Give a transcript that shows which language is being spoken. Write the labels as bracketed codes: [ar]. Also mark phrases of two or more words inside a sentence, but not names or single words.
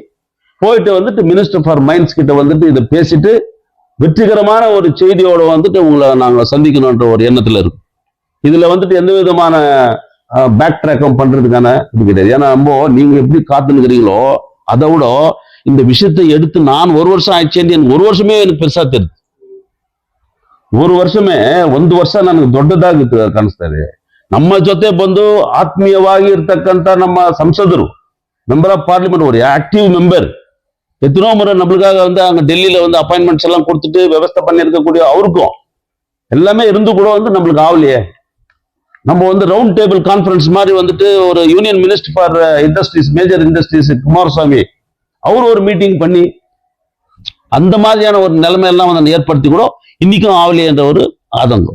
[ta] போயிட்டு வந்துட்டு [en] Minister for Mines [ta] கிட்ட வந்துட்டு இதை பேசிட்டு வெற்றிகரமான ஒரு செய்தியோட வந்துட்டு உங்களை நாங்க சந்திக்கணும்ன்ற ஒரு எண்ணத்துல இருக்கும். இதுல வந்துட்டு எந்த விதமான [en] back track [ta] பண்றதுக்கான இது கிடையாது. ஏன்னா நம்ம நீங்க எப்படி காத்துனுக்கிறீங்களோ அதை விட இந்த விஷயத்தை எடுத்து நான் [kn] 1 ವರ್ಷ ಆಯ್ತು [ta] எனக்கு 1 ವರ್ಷமே எனக்கு பெருசா தெரியுது. [kn] 1 ವರ್ಷமே 1 ವರ್ಷ ನನಗೆ ದೊಡ್ಡದಾಗಿ ಕಾಣಿಸ್ತಾ ಇದೆ. ನಮ್ಮ ಜೊತೆ ಬಂದು ಆತ್ಮೀಯವಾಗಿ ಇರ್ತಕ್ಕಂಥ ನಮ್ಮ ಸಂಸದರು [en] member of parliament [ta] ஒரு [en] active member [ta] எத்தனோ முறை நம்மளுக்காக வந்து அங்க டெல்லியில வந்து அப்பாயின்மெண்ட்ஸ் எல்லாம் கொடுத்துட்டு விவஸ்தை பண்ணி இருக்கக்கூடிய அவருக்கும் எல்லாமே இருந்து கூட வந்து நம்மளுக்கு ஆகலையே. நம்ம வந்து [en] round table conference [ta] மாதிரி வந்துட்டு ஒரு [en] Union Minister for Industries Major Industries [ta] குமாரசாமி அவர் ஒரு மீட்டிங் பண்ணி அந்த மாதிரியான ஒரு நிலைமையெல்லாம் வந்து ஏற்படுத்தி கூட இன்னைக்கும் ஆகலையேன்ற ஒரு ஆதங்கம்.